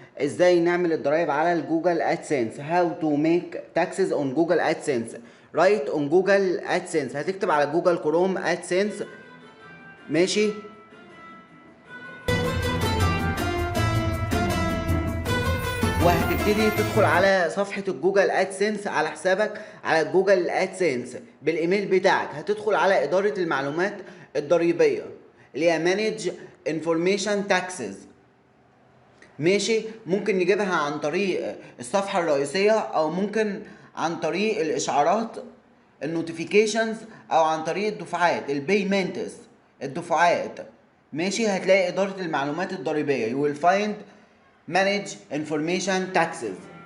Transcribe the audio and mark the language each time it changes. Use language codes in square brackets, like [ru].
[ar] ازاي نعمل الضرايب على الجوجل ادسنس. [en] How to make taxes on Google AdSense. Right on Google AdSense. [ar] هتكتب على جوجل كروم ادسنس. ماشي. وهتبتدي تدخل على صفحة الجوجل ادسنس على حسابك على جوجل ادسنس بالايميل بتاعك. هتدخل على ادارة المعلومات الضريبية اللي هي [en] Manage Information Taxes. [ar] ماشي. ممكن نجيبها عن طريق الصفحة الرئيسية او ممكن عن طريق الاشعارات النوتيفيكيشنز او عن طريق الدفعات البيمنتس الدفعات. ماشي. هتلاقي ادارة المعلومات الضريبية [en] you will find manage information taxes.